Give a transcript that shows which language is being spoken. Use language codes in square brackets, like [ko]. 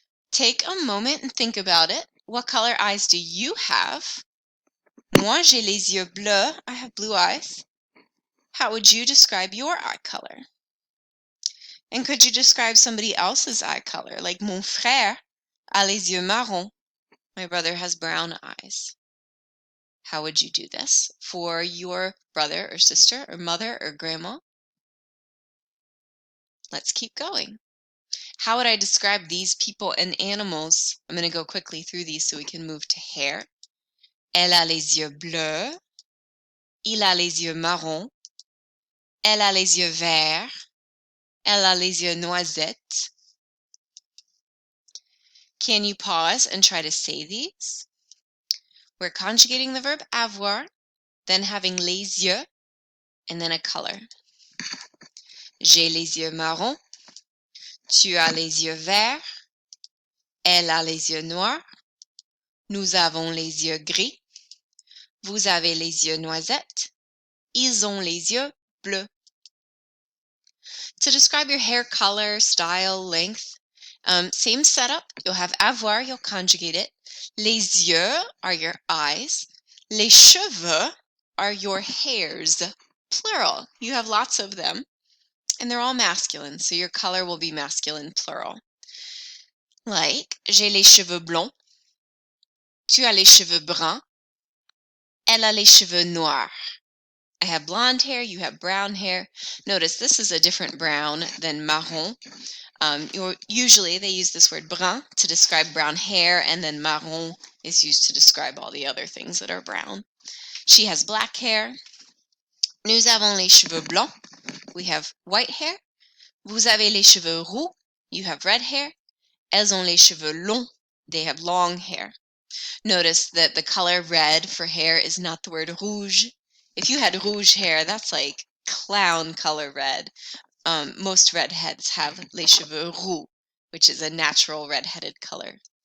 [en] Take a moment and think about it. What color eyes do you have? [fr] Moi, j'ai les yeux bleus. [en] I have blue eyes. How would you describe your eye color? And could you describe somebody else's eye color? [fr] Like mon frère a les yeux marrons. [en] My brother has brown eyes. How would you do this for your brother or sister or mother or grandma? Let's keep going. How would I describe these people and animals? I'm going to go quickly through these so we can move to hair. [fr] Elle a les yeux bleus. Il a les yeux marrons. Elle a les yeux verts. Elle a les yeux noisettes. [en] Can you pause and try to say these? We're conjugating the verb avoir, then having les yeux, and then a color. [fr] J'ai les yeux marrons. Tu as les yeux verts. Elle a les yeux noirs. Nous avons les yeux gris. Vous avez les yeux noisettes. Ils ont les yeux bleus. [en] To describe your hair color, style, length, same setup. You'll have avoir, you'll conjugate it. Les yeux are your eyes. Les cheveux are your hairs, plural. You have lots of them, and they're all masculine, so your color will be masculine, plural. [fr] Like, j'ai les cheveux blonds. Tu as les cheveux bruns. Elle a les cheveux noirs. [en] I have blonde hair, you have brown hair. Notice this is a different brown than marron. Usually they use this word brun to describe brown hair, and then marron is used to describe all the other things that are brown. She has black hair. [fr] Nous avons les cheveux blancs. [en] We have white hair. [fr] Vous avez les cheveux roux. [en] You have red hair. [fr] Elles ont les cheveux longs. [en] They have long hair. Notice that the color red for hair is not the word rouge. If you had rouge hair, that's like clown color red. Most redheads have [fr] les cheveux roux, [en] which is a natural redheaded color.